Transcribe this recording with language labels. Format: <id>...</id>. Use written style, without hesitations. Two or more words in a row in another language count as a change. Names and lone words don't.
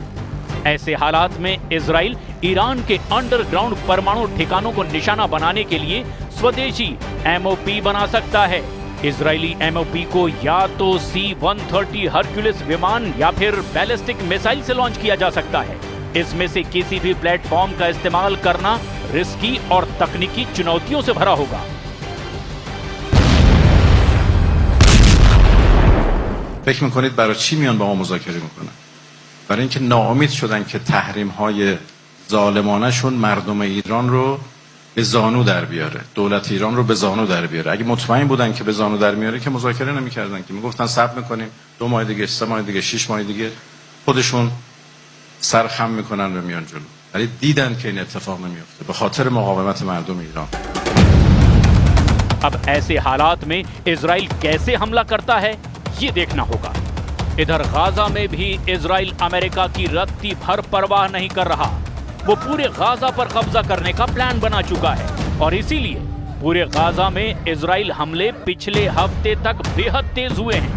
<hi>ऐसे हालात में इजराइल ईरान के अंडरग्राउंड परमाणु ठिकानों को निशाना बनाने के लिए स्वदेशी MOP बना सकता है। इजरायली MOP को या तो C-130 हरक्यूलिस विमान या फिर बैलिस्टिक मिसाइल से लॉन्च किया जा सकता है। इसमें से किसी भी प्लेटफॉर्म का इस्तेमाल करना रिस्की और तकनीकी चुनौतियों से भरा होगा।</hi> <fa>فکر میکنید برای چی میان با ما مذاکره میکنن؟ برای اینکه ناامید شدن که تحریم‌های ظالمانه‌شون مردم ایران رو به زانو در بیاره، دولت ایران رو به زانو در بیاره. اگه مطمئن بودن که به زانو در میاره که مذاکره نمی‌کردن، که میگفتن صبر می‌کنیم 2 ماه دیگه، 3 ماه دیگه، 6 ماه دیگه خودشون سرخم میکنن و میان جلو. ولی دیدن که این اتفاق نمیفته به خاطر مقاومت مردم ایران.</fa> <hi>अब ऐसे हालात में इजराइल कैसे हमला करता है ये देखना होगा। इधर गाजा में भी इजराइल अमेरिका की रत्ती भर परवाह नहीं कर रहा। वो पूरे गाजा पर कब्जा करने का प्लान बना चुका है और इसीलिए पूरे गाजा में इजराइल हमले पिछले हफ्ते तक बेहद तेज हुए हैं।</hi>